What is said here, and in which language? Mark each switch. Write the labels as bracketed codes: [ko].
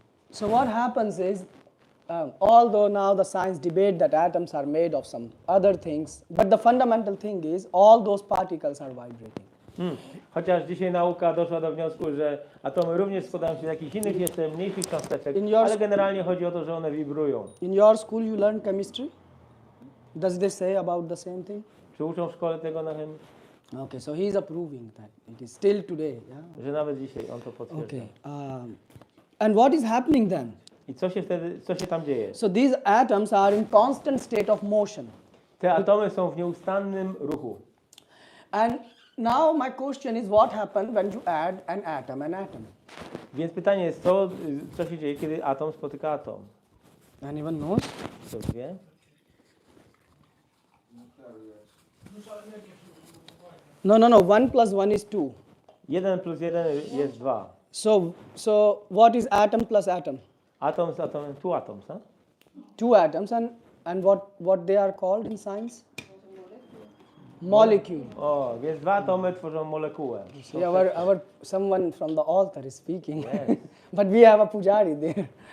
[en] So what happens is, although now the science debate that atoms are made of some other things, but the fundamental thing is all those particles are vibrating. [pl] Chociaż dzisiaj nauka doszła do wniosku, że atomy również składają się z jakichś innych jeszcze mniejszych cząsteczek, ale generalnie chodzi o to, że one wibrują. [en] In your school you learn chemistry? Does they say about the same thing? [pl] Czy uczą w szkole tego na chemii? [en] Okay, so he is approving that it is still today. Yeah? [pl] Że nawet dzisiaj on to potwierdza. [en] Okay. And what is happening then? [pl] I co się tam dzieje? [en] So these atoms are in constant state of motion. [pl] Te atomy są w nieustannym ruchu. [en] And now my question is what happens when you add an atom. [pl] Więc pytanie jest, co się dzieje, kiedy atom spotyka atom? [en] Anyone knows? [pl] Kto wie? [en] No. 1 plus 1 is 2. [pl] 1 plus 1 jest 2. [en] So what is atom plus atom? [pl] Atom z atomem, [en] two atoms, huh? Two atoms and what they are called in science? Molecule. [pl] O, więc dwa atomy tworzą molekułę. [en] See, someone from the altar is speaking, yes. But we have a pujari there.